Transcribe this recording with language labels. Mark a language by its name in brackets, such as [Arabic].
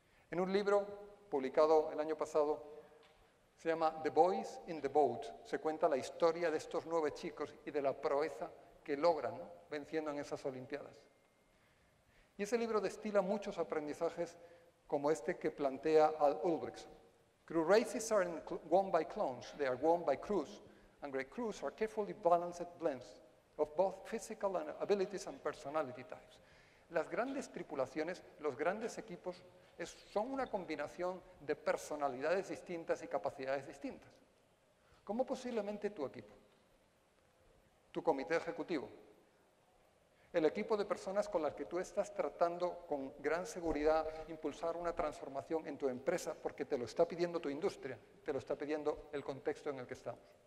[Spanish] En un libro publicado el año pasado, se llama The Boys in the Boat. Se cuenta la historia de estos 9 chicos y de la proeza que logran, ¿no?, venciendo en esas Olimpiadas. Y ese libro destila muchos aprendizajes como este que plantea Al Ulbrichtson. [English] Crew races aren't won by clones, they are won by crews, and great crews are carefully balanced blends of both physical abilities and personality types. [Spanish] Las grandes tripulaciones, los grandes equipos, son una combinación de personalidades distintas y capacidades distintas. Como posiblemente tu equipo, tu comité ejecutivo, el equipo de personas con las que tú estás tratando con gran seguridad impulsar una transformación en tu empresa porque te lo está pidiendo tu industria, te lo está pidiendo el contexto en el que estamos.